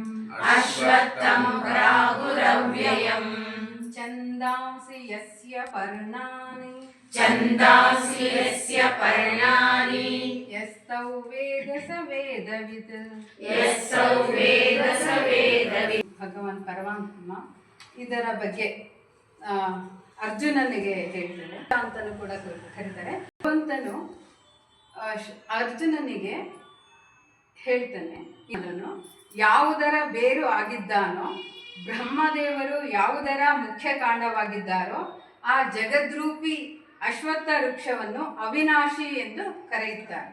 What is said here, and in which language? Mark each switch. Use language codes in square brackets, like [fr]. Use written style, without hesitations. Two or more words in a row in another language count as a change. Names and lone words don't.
[sa] अश्वत्थं प्राहुरव्ययम् छन्दांसि यस्य पर्णानि छन्दांसि यस्य पर्णानि यस्तौ वेद स वेदवित् यस्तं वेद स वेदवित् [kn] ಭಗವಾನ್ ಪರಮಾತ್ಮ ಇದರ ಬಗ್ಗೆ ಅರ್ಜುನನಿಗೆ ಹೇಳ್ತಾರೆ ಅಂತಲೂ ಕೂಡ ಕರೀತಾರೆ. ಭಗವಂತನು ಅರ್ಜುನನಿಗೆ ಹೇಳ್ತಾನೆ, ಇದನ್ನು ಯಾವುದರ ಬೇರು ಆಗಿದ್ದಾನೋ, ಬ್ರಹ್ಮದೇವರು ಯಾವುದರ ಮುಖ್ಯ ಕಾಂಡವಾಗಿದ್ದಾರೋ ಆ ಜಗದ್ರೂಪಿ ಅಶ್ವತ್ಥ ವೃಕ್ಷವನ್ನು ಅವಿನಾಶಿ ಎಂದು ಕರೆಯುತ್ತಾರೆ.